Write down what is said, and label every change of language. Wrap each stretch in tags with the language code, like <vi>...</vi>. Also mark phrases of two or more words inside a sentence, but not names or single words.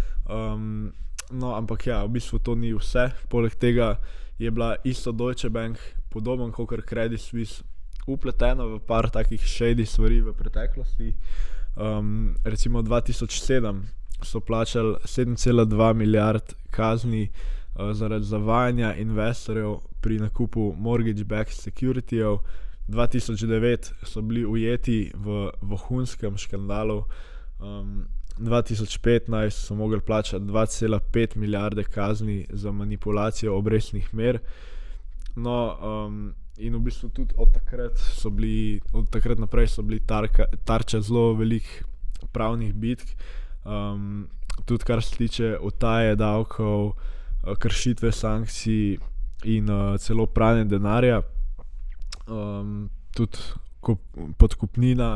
<sl>No, ampak ja, v bistvu to ni vse. Poleg tega je bila isto Deutsche Bank, podoben kot Credit Suisse, upletena v par takih shady stvari v preteklosti. Recimo 2007 so plačali 7,2 milijard kazni zaradi zavajanja investorjev pri nakupu</sl> <en>mortgage-backed security-jev.</en> <sl>2009 so bili ujeti v vohunskem škandalu. 2015 so mogli plačati 2,5 milijarde kazni za manipulacijo obrestnih mer. No, in v bistvu tudi od takrat naprej so bili tarča zelo velikih pravnih bitk, tudi kar se tiče utaje davkov, kršitve sankcij in celo pranje denarja, tudi podkupnina.</sl>